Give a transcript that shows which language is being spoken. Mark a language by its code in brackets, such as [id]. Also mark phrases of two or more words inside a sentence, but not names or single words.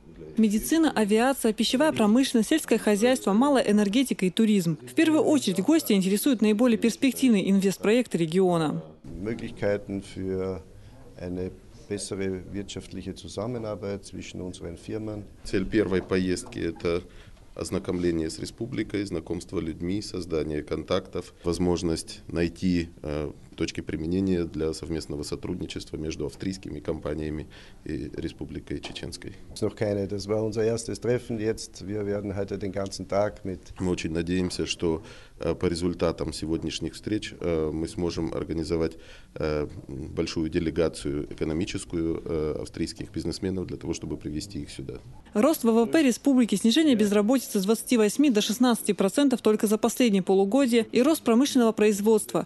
[ru] Медицина, авиация, пищевая промышленность, сельское хозяйство, малая энергетика и туризм. В первую очередь гости интересуют наиболее перспективные инвестпроекты региона. [de] Bessere wirtschaftliche Zusammenarbeit zwischen unseren Firmen. [ru] Цель первой поездки – это ознакомление с республикой, знакомство с людьми, создание контактов, возможность найти точки применения для совместного сотрудничества между австрийскими компаниями и Республикой Чеченской. [de] Das war unser erstes Treffen jetzt. Wir werden heute den ganzen Tag mit. [ru] Мы очень надеемся, что по результатам сегодняшних встреч мы сможем организовать большую делегацию экономическую австрийских бизнесменов для того, чтобы привести их сюда. Рост ВВП республики, снижение безработицы с 28 до 16% только за последние полугодия и рост промышленного производства.